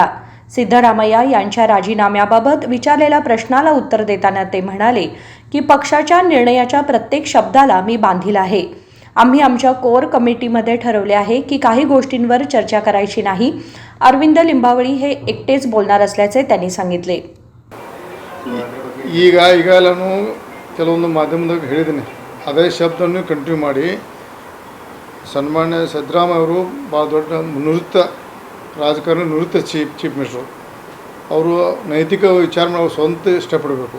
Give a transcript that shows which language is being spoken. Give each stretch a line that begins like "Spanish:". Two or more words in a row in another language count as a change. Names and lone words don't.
Marathi: सिद्धरामय्या यांच्या राजीनाम्याबाबत विचारलेल्या प्रश्नाला उत्तर देताना ते म्हणाले की पक्षाच्या निर्णयाच्या प्रत्येक शब्दाला मी बांधील आहे। आम्ही आमच्या कोर कमिटीमध्ये ठरवले आहे की काही गोष्टींवर चर्चा करायची नाही। अरविंद लिंबावळी हे एकटेच बोलणार असल्याचे त्यांनी सांगितले।
Kannada: ಈಗಲೂ ಕೆಲವೊಂದು ಮಾಧ್ಯಮದಾಗ ಹೇಳಿದ್ದೀನಿ, ಅದೇ ಶಬ್ದವನ್ನು ಕಂಟಿನ್ಯೂ ಮಾಡಿ ಸನ್ಮಾನ್ಯ ಸಿದ್ದರಾಮಯ್ಯ ಅವರು ಭಾಳ ದೊಡ್ಡ ನಿವೃತ್ತ ರಾಜಕಾರಣಿ, ನಿವೃತ್ತ
English: chief minister
Kannada: ಅವರು ನೈತಿಕ ವಿಚಾರ ಮಾಡಿ ಅವ್ರು ಸ್ವಂತ ಇಷ್ಟಪಡಬೇಕು।